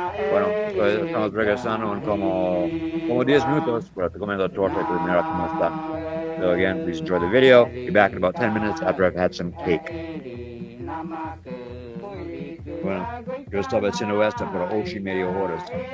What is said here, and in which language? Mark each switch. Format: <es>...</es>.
<es>Bueno, estamos regresando en como 10 minutos, pero estoy comiendo torta y mira cómo está.</es> <en>So again, please enjoy the video. Be back in about 10 minutes after I've had some cake.</en> <es>Bueno, yo estaba haciendo esto por 8:30 horas.</es>